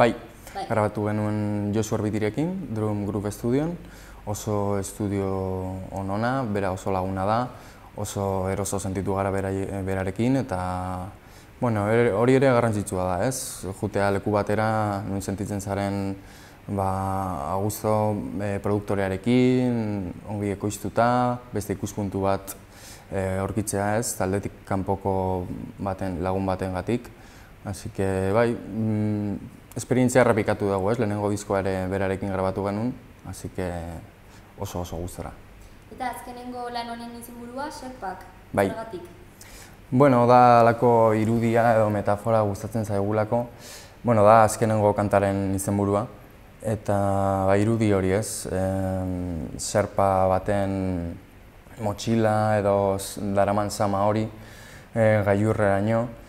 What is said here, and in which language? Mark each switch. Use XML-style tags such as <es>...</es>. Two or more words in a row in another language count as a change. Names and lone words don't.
<eu>Bai, grabatu genuen Josu Arbitirekin, Drum Group Studioan, oso estudio onona, bera oso laguna da, oso eroso sentitu gara berarekin, eta bueno, hori ere garrantzitsua da, ez? Jutea leku batera, nun sentitzen zaren</eu> <es>a gusto</es> <eu>produktorearekin, ongi ekoiztuta, beste ikuspuntu bat aurkitzea, ez? Taldetik kanpoko lagun batengatik.</eu> <es>Así que</es> <eu>bai, esperientzia errepikatu dago, ez? Lehenengo diskoa ere berarekin grabatu genuen,</eu> <es>así que</es> <eu>oso gustora. Eta azkenengo lan honen izenburua, Sherpak, bai. zergatik? Bueno, da alako irudia edo metafora gustatzen zaigulako. Bueno, da azkenengo kantaren izenburua. Eta irudi hori, ez? Sherpa baten motxila edo daraman sama hori gailurreraino.</eu>